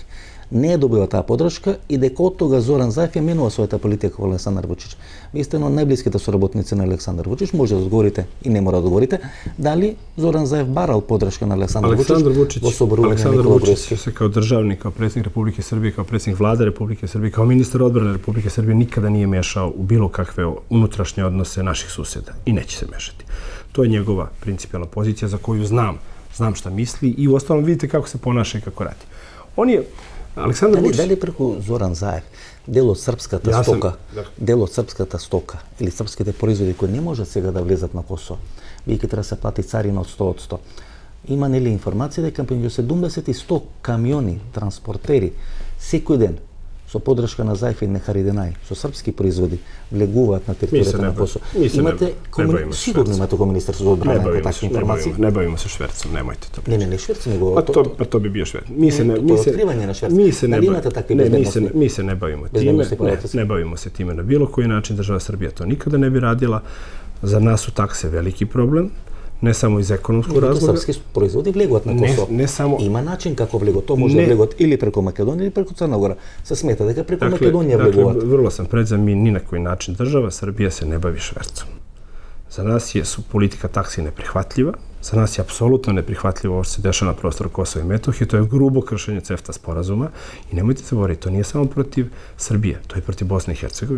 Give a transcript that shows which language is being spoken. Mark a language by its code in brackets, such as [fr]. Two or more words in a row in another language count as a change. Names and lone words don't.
[mk] Не е добива таа поддршка и дека од тога Зоран Заев ја менува својата политика во Александар Вучич. Ви сте едно од најблиските соработници на Александар Вучич, може да одговорите и не мора да одговорите, дали Зоран Заев барал поддршка на Александар Вучич во собрување на Никола Груевски. [sr] Александар Вучич се као државник, као председник Републike Srbije, kao predsjednik vlade Republike Srbije, kao ministar odbrane Republike Srbije nikada nije mešao u bilo kakve unutrašnje odnose naših susjeda i neće se mešati. To je njegova principijalna pozicija za koju znam šta misli i uostalom vidite kako se ponaša i kako radi. On je Александар Вучич. [mk] Дали преку Зоран Заев дел од српската стока, дел од српската стока или српските производи кои не можат сега да влезат на Косово, бидејќи треба да се плати царина од 100%. Има нели информација дека меѓу 70 и 100 камиони, транспортери секој ден со поддршка на Заев и Нехариденај, со српски производи, влегуваат на територијата на Косово. Имате сигурно имате како министар за одбрана такви информации. [sr] Не бавимо се шверцом, немојте то. Не шверцом, него па то би био шверц. [mk] Откривање на шверц. Дали имате такви безбедности? [sr] Mi se ne bavimo time. Ne bavimo se time na bilo koji način. Država Srbija to nikada ne bi radila. Za nas su takse veliki problem. Не само из економскog razloga. [mk] Српски производи влегуваат на Косово. Не само. Има начин како влегуваат. Тоа може да влегуваат или преку Македонија или преку Црна Гора. Се смета дека преку Македонија влегуваат. [sr] Vrlo sam predzam, mi ni na koji način država Srbija se ne bavi švercom. Za nas je politika taksi neprihvatljiva. Za nas je apsolutno neprihvatljivo ovo što se dešava na prostoru Kosova i Metohije. To je grubo kršenje CEFTA sporazuma i nemojte se govoriti, to nije samo protiv Srbije, to je protiv Bosne i Hercegovine.